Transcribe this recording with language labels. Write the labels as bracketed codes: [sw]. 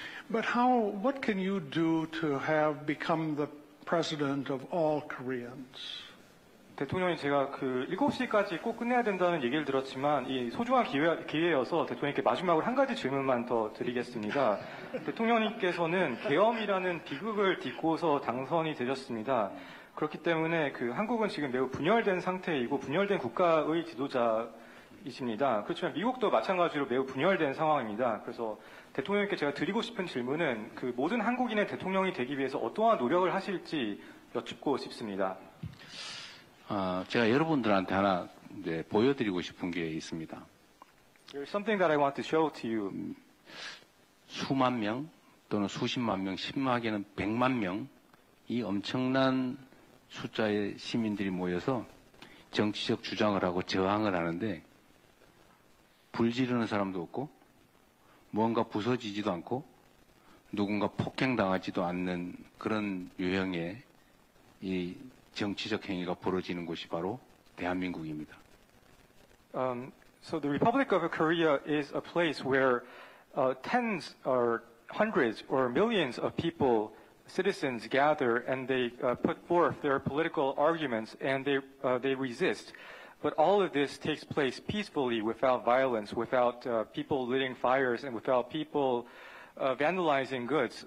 [en] But what can you do to have become the president of all Koreans? [ko] 대통령님, 제가 7시까지 꼭 끝내야 된다는 얘기를 들었지만 이 소중한 기회여서 대통령님께 마지막으로 한 가지 질문만 더 드리겠습니다. 대통령님께서는 계엄이라는 비극을 딛고서 당선이 되셨습니다. 그렇기 때문에 한국은 지금 매우 분열된 상태이고 분열된 국가의 지도자이십니다. 그렇지만 미국도 마찬가지로 매우 분열된 상황입니다. 그래서 대통령님께 제가 드리고 싶은 질문은 모든 한국인의 대통령이 되기 위해서 어떠한 노력을 하실지 여쭙고 싶습니다. 제가 여러분들한테 하나 보여드리고 싶은 게 있습니다. [en] There's something that I want to show to you. [ko] 수만 명 또는 수십만 명, 심하게는 100만 명, 이 엄청난 숫자의 시민들이 모여서 정치적 주장을 하고 저항을 하는데 불 지르는 사람도 없고 무언가 부서지지도 않고 누군가 폭행당하지도 않는 그런 유형의 이 정치적 행위가 벌어지는 곳이 바로 대한민국입니다. [en] So the Republic of Korea is a place where tens or hundreds or millions of people, citizens gather and they put forth their political arguments and they resist. But all of this takes place peacefully, without violence, without people lighting fires, and without people vandalizing goods.